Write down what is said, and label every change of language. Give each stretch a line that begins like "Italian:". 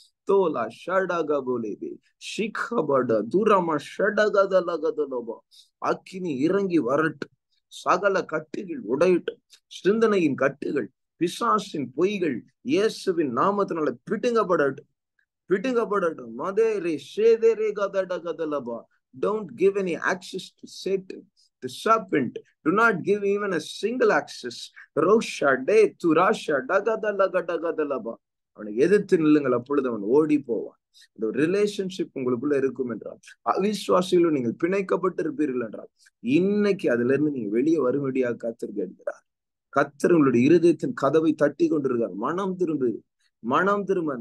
Tamil: தோலா ஷடக போலேபே ஷிகபட துரமா ஷடகதலகதலபா அக்கினி இறங்கி வரட்டும். சகல கட்டுகள் உடையட்டும். சிந்தனையின் கட்டுகள், பிசாசின் பொய்கள் இயேசுவின் நாமத்தினால பிடுங்கப்படட்டும். மதேரே ஷேதேரே கதடகதலபா.
English: Don't give any access to Satan, the serpent. Do not give even a single access. Rosha de turasha dagadalagadagada
Tamil: லபா. அவனை எதிர்த்து நில்லுங்கள், அப்பொழுது அவன் ஓடி போவான். இந்த ரிலேஷன்ஷிப் உங்களுக்குள்ள இருக்கும் என்றால், அவிசுவாசிகளும் நீங்கள் பிணைக்கப்பட்டு இருப்பீர்கள் என்றால், இன்னைக்கு அதுல இருந்து நீங்க வெளியே வரும்படியாக கர்த்தர் கேட்கிறார். கர்த்தர் உங்களுடைய இருதயத்தின் கதவை தட்டி கொண்டிருக்கார். மனம் திரும்ப.